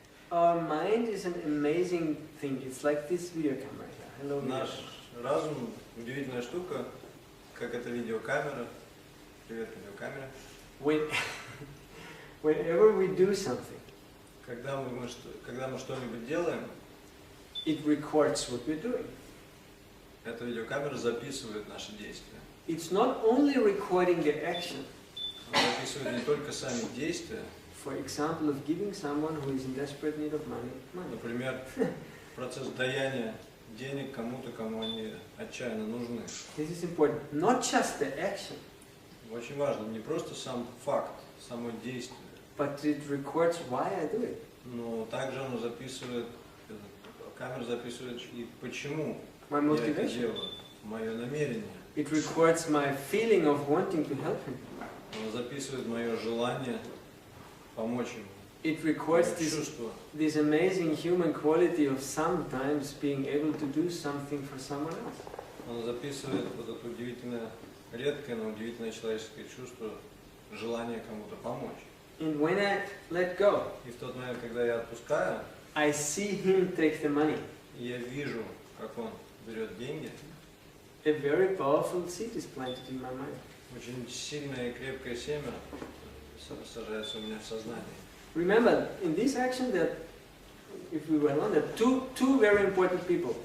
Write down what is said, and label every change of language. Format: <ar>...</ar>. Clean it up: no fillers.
<en>Our mind is an amazing thing. It's like this video camera here. Hello.</en> <ru>Наш разум удивительная штука, как эта видеокамера. Привет, видеокамера.</ru> <en>Whenever we do something,</en> <ru>Когда мы что-нибудь делаем,</ru> <en>it records what we're doing.</en> <ru>эта видеокамера записывает наши действия.</ru> <en>It's not only recording the action.</en> <ru>Она записывает не только сами действия.</ru> <en>For example, of giving someone who is in desperate need of money.</en> <ru>Например, процесс даяния денег кому-то, кому они отчаянно нужны.</ru> <en>This is important. Not just the action,</en> <ru>Очень важно не просто сам факт, само действие,</ru> <en>but it records why I do it.</en> <ru>но также оно записывает, камера записывает и почему</ru> <en>My</en> <ru>я это</ru> <en>motivation.</en> <ru>делаю, мое намерение.</ru> <en>It records my feeling of wanting to help him.</en> <ru>Оно записывает мое желание помочь ему.</ru> <en>It records</en> <ru>Мое чувство.</ru> <en>this amazing human quality of sometimes being able to do something for someone else.</en> <ru>Оно записывает вот это удивительное, редкое, но удивительное человеческое чувство, желание кому-то помочь.</ru> <en>And when I let go,</en> <ru>И в тот момент, когда я отпускаю,</ru> <en>I see him take the money.</en> <ru>и я вижу, как он берет деньги,</ru> <en>A very powerful seed is planted in my mind.</en> <ru>очень сильное и крепкое семя сажается у меня в сознании.</ru> <en>Remember, in this action, that if we were alone, there are two very important people.</en>